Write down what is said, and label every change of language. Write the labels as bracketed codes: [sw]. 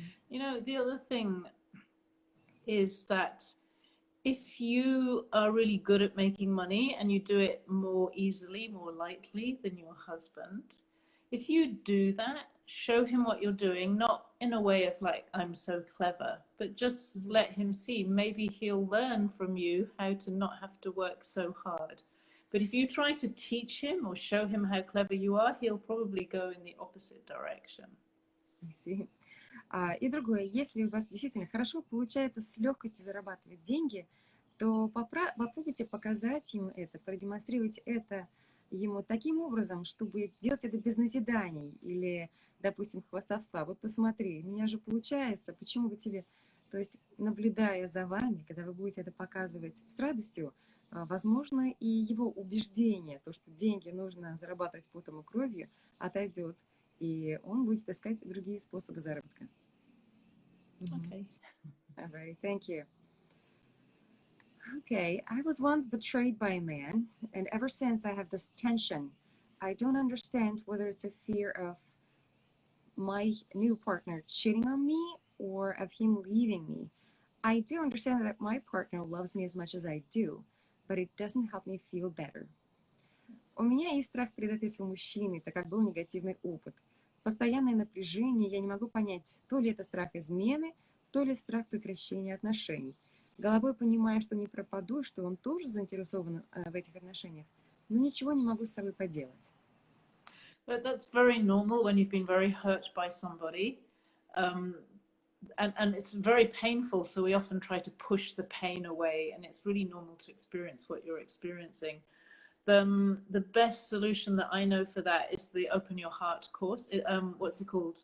[en] You know, the other thing is that if you are really good at making money and you do it more easily, more lightly than your husband, if you do that, show him what you're doing, not in a way of like, I'm so clever, but just let him see. Maybe he'll learn from you how to not have to work so hard. But if you try to teach him or show him how clever you are, he'll probably go in the opposite direction. [ru] И другое, если у вас действительно хорошо получается с легкостью зарабатывать деньги, то попробуйте показать ему это, продемонстрировать это ему таким образом, чтобы делать это без назиданий или, допустим, хвастовства. Вот посмотри, у меня же получается, почему бы тебе... То есть, наблюдая за вами, когда вы будете это показывать с радостью, возможно, и его убеждение, то, что деньги нужно зарабатывать потом и кровью, отойдет, и он будет искать другие способы заработка. [en] Okay. All right, thank you. Okay, I was once betrayed by a man, and ever since I have this tension. I don't understand whether it's a fear of my new partner cheating on me or of him leaving me. I do understand that my partner loves me as much as I do, but it doesn't help me feel better. [ru] У меня есть страх предательства мужчины, так как был негативный опыт. Постоянное напряжение, я не могу понять, то ли это страх измены, то ли страх прекращения отношений. Головой понимаю, что не пропаду, что он тоже заинтересован в этих отношениях, но ничего не могу с собой поделать. [en] But that's very normal when you've been very hurt by somebody. And it's very painful, so we often try to push the pain away, and it's really normal to experience what you're experiencing. The best solution that I know for that is the Open Your Heart course. What's it called?